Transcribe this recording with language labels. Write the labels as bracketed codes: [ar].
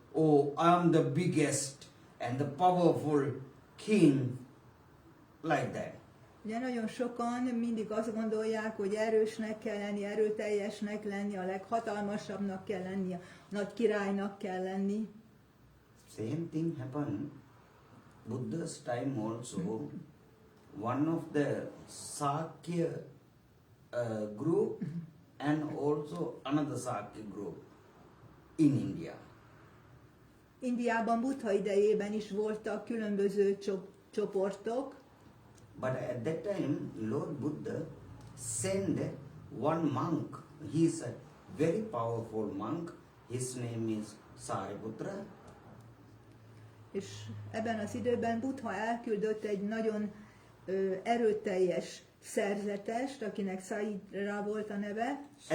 [en] Oh, I am the biggest and the powerful king, like that. [hu] Ugye nagyon sokan mindig azt gondolják, hogy erősnek kell lenni, erőteljesnek lenni, a leghatalmasabbnak kell lenni, a nagy királynak kell lenni. [en] Same thing happened Buddha's time also. One of the Sakya group and also another Sakya group in India. [hu] Indiában Buddha idejében is voltak különböző csoportok, [en] but at that time Lord Buddha sent one monk. He is a very powerful monk. His name is Sariputra. [hu] és ebben az időben Buddha elküldött egy nagyon erőteljes szerzetest, akinek Saira volt a neve.